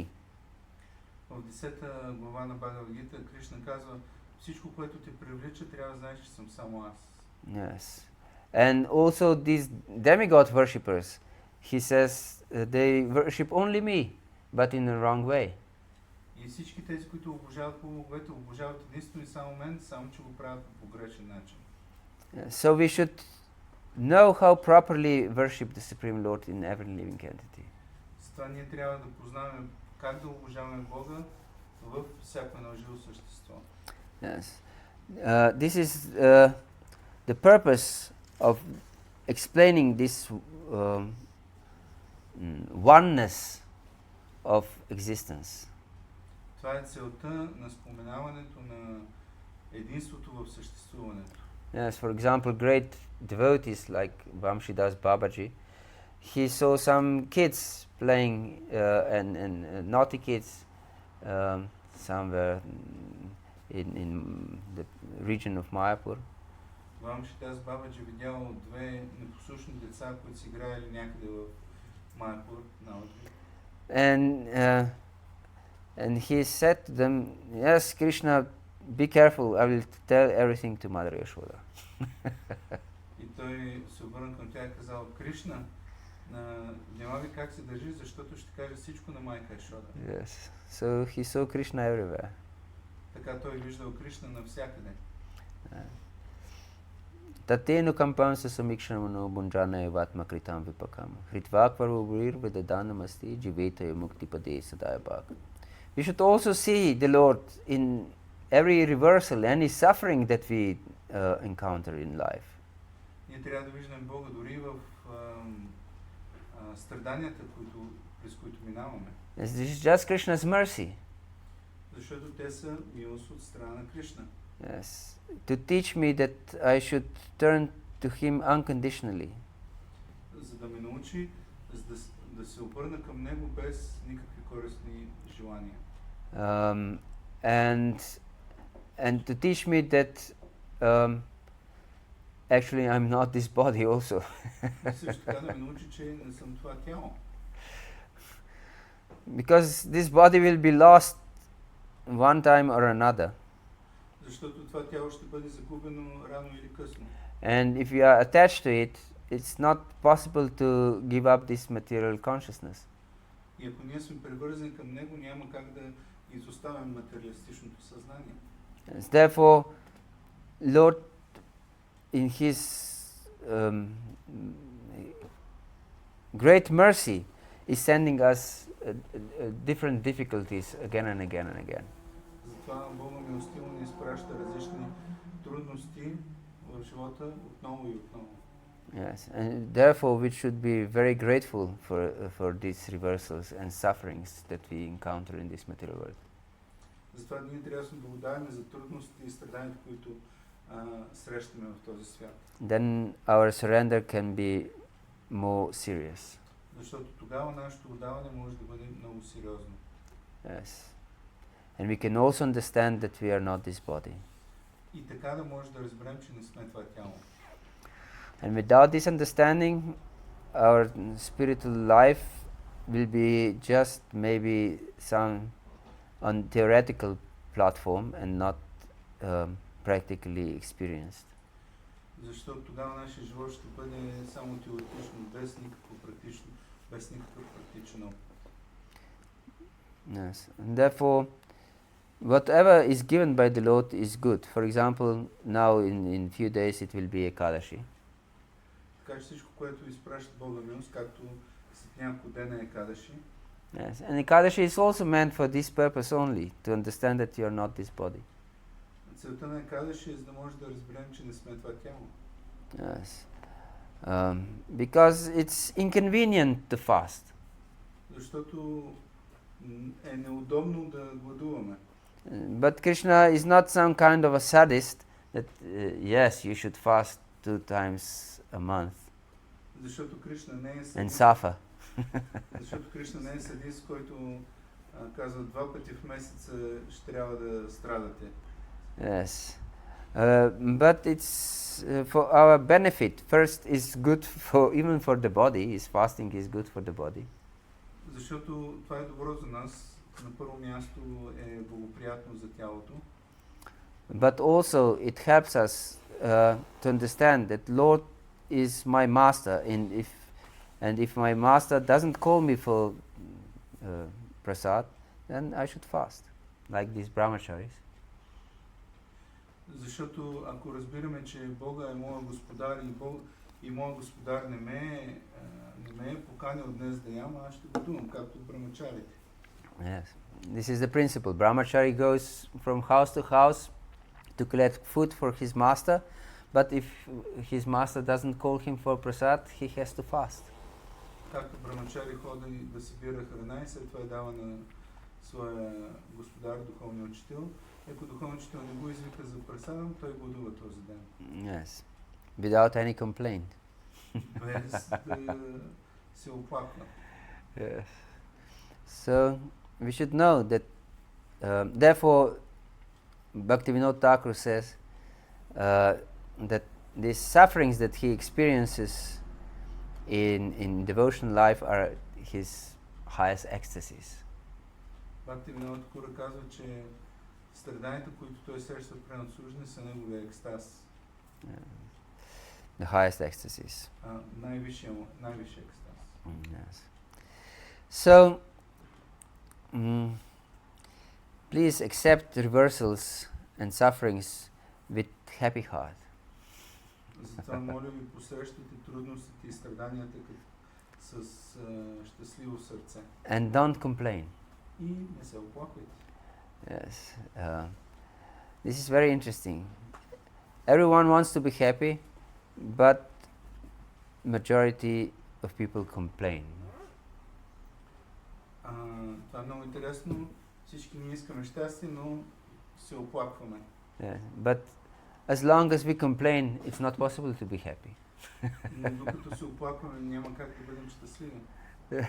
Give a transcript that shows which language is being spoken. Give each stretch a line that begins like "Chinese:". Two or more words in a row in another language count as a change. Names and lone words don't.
Bulgarian: В 10-та глава на Бхагавад-гита Кришна казва, всичко, което те привлича, трябва да знаеш, че съм само аз.
English: Yes. And also these demigod worshippers, he says they worship only me, but in the wrong way.
Bulgarian: И всички тези, които обожават боговете, обожават единствено и само мен, само че го правят по погрешен начин.
English: So we should know how properly worship the Supreme Lord in every living entity.
Bulgarian: С това ние трябва да познаваме как да обожаваме Бога във всяко едно живо същество.
English: Yes. This is the purpose of explaining this oneness of existence.
Bulgarian: Това е целта на споменаването на единството в съществуването.
English: Yes, for example, great devotees like Vamshidas Babaji, he saw some kids playing and naughty kids somewhere in the region of Mayapur.
Bulgarian: Вамшидас Бабаджи видял две непослушни деца, които си играели някъде в Майпур, на Отри.
English: And he said to them, yes, Krishna, be careful, I will tell everything to Mother Yashoda.
Bulgarian: И той се обърна към тях и казал, Кришна, внимавай как се държи, защото ще каже всичко на майка Яшода.
English: Yes, so he saw Krishna everywhere.
Bulgarian: Така той виждал Кришна навсякъде.
Sanskrit: Tatenu kampam sa samikshramano bunjana evatma kritam vipakam. Hritvakvarvurir vedadanamasti jivetayo muktipade sadayabhak.
English: We should also see the Lord in every reversal, any suffering that we encounter in life.
Bulgarian: Ние трябва да виждаме Бога дори в страданията, през които минаваме.
English: This is just Krishna's mercy.
Bulgarian: Защото те са милост от страна на Кришна.
English: Yes, to teach me that I should turn to Him unconditionally.
Bulgarian: За да ме научи да се обърна към Него без никакви користни желания.
English: And to teach me that actually I'm not this body also.
Bulgarian: Също така да ме научи, че не съм това тяло.
English: Because this body will be lost one time or another.
Bulgarian: Защото това тяло ще бъде загубено рано или късно.
English: And if we are attached to it, it's not possible to give up this material consciousness.
Bulgarian: И ако ние сме привързани към него, няма как да изоставим материалистичното съзнание.
English: Therefore, Lord, in His great mercy, is sending us different difficulties again and again and again.
Bulgarian: Затова Бога милостиво ни изпраща различни трудности в живота отново и отново.
English: Yes, and therefore we should be very grateful for these reversals and sufferings that we encounter in this material world.
Bulgarian: Затова ние трябва да сме благодарни за трудностите и страданията, които срещаме в този свят.
English: Then our surrender can be more serious.
Bulgarian: Защото тогава нашето отдаване може да бъде много сериозно.
English: Yes. And we can also understand that we are not this body.
Bulgarian: И така да може да разберем, че не сме това тяло.
English: And without this understanding, our spiritual life will be just maybe some on theoretical platform and not practically experienced.
Bulgarian: Защото тогава нашия живот ще бъде само теоретично, без никакъв практичен опит.
English: Yes. And therefore, whatever is given by the Lord is good. For example, now in few days it will be Ekadashi.
Bulgarian: Така че всичко, което изпраща Бога милост, както след няколко дена е Екадаши.
English: Yes, and Ekadashi is also meant for this purpose only, to understand that you are not this body.
Bulgarian: Целта на Екадаши е за да може да разберем, че не сме това тяло.
English: Yes. Because it's inconvenient to fast.
Bulgarian: Защото е неудобно да гладуваме.
English: But Krishna is not some kind of a sadist that yes, you should fast 2 times a month.
Bulgarian: Защото Кришна не е
English: and suffer.
Bulgarian: Защото Кришна не е садист, който казва 2 пъти в месеца ще трябва да страдате.
English: Yes. But it's for our benefit. First, is good for even for the body. Is fasting is good for the body.
Bulgarian: Защото това е добро за нас. На първо място е благоприятно за тялото.
English: But also it helps us to understand that Lord is my master, and if my master doesn't call me for prasad, then I should fast, like these brahmacharis.
Bulgarian: Защото ако разбираме, че Бога е моя господар и моят господар не ме е поканил днес да ям, аз ще готувам, както брамачарите.
English: Yes. This is the principle. Brahmachari goes from house to house to collect food for his master, but if his master doesn't call him for prasad, he has to fast.
Bulgarian: Както брамачари ходи да събира храна и след това дава на своя господар, духовния учител. Ако духовният учител не го извика за прасадам, той гладува този ден.
English: Yes. Without any complaint.
Bulgarian: Без да се оплаква.
English: Yes. So we should know that therefore Bhaktivinoda Thakur says that these sufferings that he experiences in devotional life are his highest ecstasies.
Bulgarian: Бхактивинода Тхакур казва, че страданията, които той среща в пренаслужване, са неговия екстаз.
English: The highest ecstasies.
Bulgarian: Най-висшия екстаз.
English: Yes. So, please accept reversals and sufferings with happy heart.
Bulgarian: Затова моля ви, посрещате трудностите и страданията с щастливо сърце.
English: And don't complain.
Bulgarian: И не се оплаквайте.
English: Yes. This is very interesting. Everyone wants to be happy, but majority of people complain.
Bulgarian: Това е много интересно. Всички ние искаме щастие, но се оплакваме.
English: Yeah. But as long as we complain, it's not possible to be happy.
Bulgarian: Но докато се оплакваме, няма как да бъдем щастливи.
English: Yes.